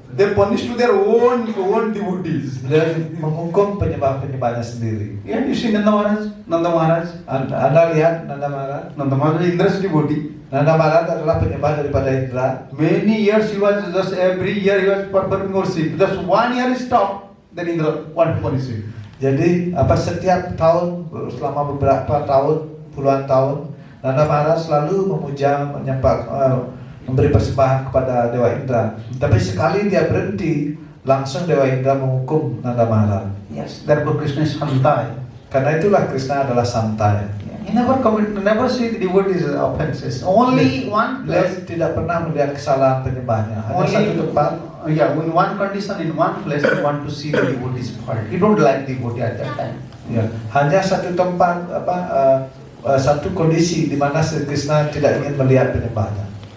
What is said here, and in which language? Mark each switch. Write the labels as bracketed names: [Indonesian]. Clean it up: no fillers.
[English] They punished to their own devotees. [Indonesian] Dan menghukum penyembah-penyembahnya sendiri. [English] Yeah, you see Nanda Maharaj. [Indonesian] Anda lihat Nanda Maharaj. [English] Nanda Maharaj is Indra's devotee. [Indonesian] Nanda Maharaj adalah penyembah daripada Indra. [English] Many years he was just every year he was performing worship. Just 1 year he stopped. Then Indra want to punish him. [Indonesian] Jadi setiap tahun selama beberapa tahun, puluhan tahun, Nanda Maharaj selalu memuja, memberi persembahan kepada Dewa Indra. Tapi sekali dia berhenti, langsung Dewa Indra menghukum Nanda Maharaj. [English] Yes, therefore Krishna is Santai. [Indonesian] Karena itulah Krishna adalah santai. [English] He never see the devotees offenses. Only one [Indonesian] Beliau [English] place. [Indonesian] tidak pernah melihat kesalahan penyembahnya. Hanya satu tempat. [English] In one condition, in one place, he want to see the devotees fault. He don't like devotee at that time. [Indonesian] Ya, hanya satu tempat satu kondisi di mana Sri Krishna tidak ingin melihat penyembahnya.